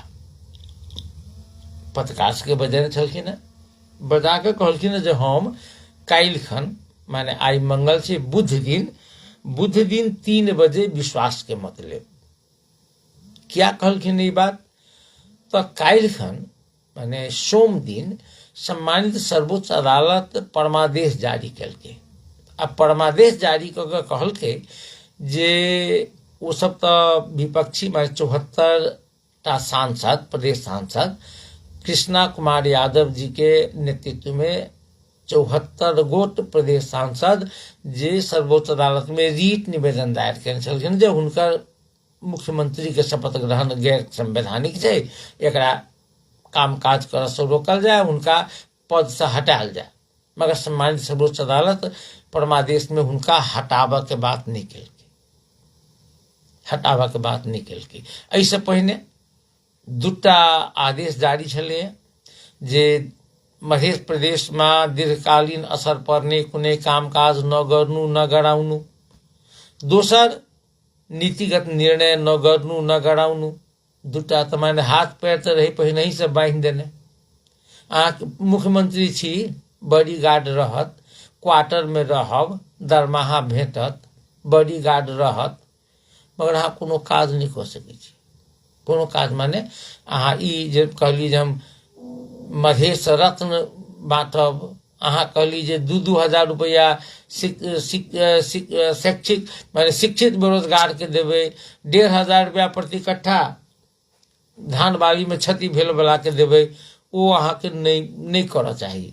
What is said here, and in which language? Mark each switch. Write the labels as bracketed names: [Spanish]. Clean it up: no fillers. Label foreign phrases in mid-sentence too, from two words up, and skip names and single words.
[Maithili] पत्रकार के बजेने छलखिन, बजा के कहलखिन जे हम काल्हिखन माने आई मंगल छै, बुध दिन 3 बजे विश्वास के मत लेब। क्या कहलखिन ई बात? तो काल्हिखन माने सोम दिन सम्मानित सर्वोच्च अदालत परमादेश जारी कलके। अब परमादेश जारी करके कहलके जे वो सब तो विपक्षी माने 74टा सांसद, प्रदेश सांसद कृष्णा कुमार यादव जी के नेतृत्व में 74 गोट प्रदेश सांसद जे सर्वोच्च अदालत में रीट निवेदन दायर केने छलखिन जे हुनकर मुख्यमंत्री के शपथ ग्रहण गैर संवैधानिक छै, एकरा काम काज कर से रोकल जाए, उनका पद से हटायल जाए। मगर सम्मानित सर्वोच्च अदालत परमादेश में हुनका हटाबा के बात नहीं केलकै। ऐसे पहिने 2टा आदेश जारी छलै जे मध्य प्रदेश में [Nepali] दीर्घकालीन असर पर्ने कुनै कामकाज न गर्नु न गराउनु, दोसर नीतिगत निर्णय न गर्नु न गराउनु। [Maithili] 2टा त माने हाथ पैर तो रही पहिने ही से बांधि देने। मुख्यमंत्री छी, [English] body guard [Maithili] रहत, क्वार्टर में रहब, दरमाहा भेटत, [English] body guard [Maithili] रहत, मगर अहाँ कोनो काज नहीं कऽ सकै छी। कोनो काज माने अहाँ ई जे कहली जे हम मधेश रत्न बाँटब, अहाँ कहली जे 2-2 हजार रुपया शैक्षिक माने शिक्षित बेरोजगार के देबै, 1.5 हजार रुपया प्रति कट्ठा धान बाड़ी में क्षति भेल वाला के देबै, ओ अहाँ के नहीं करऽ चाही।